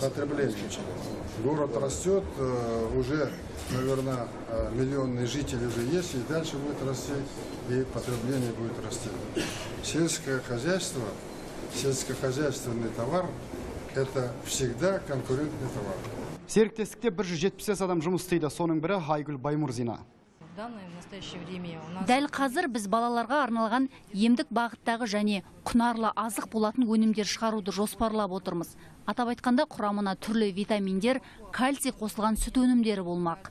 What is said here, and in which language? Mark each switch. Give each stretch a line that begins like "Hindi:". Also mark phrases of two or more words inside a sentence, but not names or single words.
Russian: Потребление. Город растет, уже, наверное, миллионные жители уже есть, и дальше будет расти, и потребление будет расти. Сельское хозяйство, сельскохозяйственный товар – это всегда конкурентный товар.
Kazakh: Серіктестікте 170 адам жұмыс істейді, соның бірі Айгүл Баймұрзина. Дәл қазір біз балаларға арналған емдік бағыттағы және құнарлы азық болатын өнімдер шығаруды жоспарлап отырмыз. Атап айтқанда құрамына түрлі витаминдер, кальций қосылған сүт өнімдері болмақ.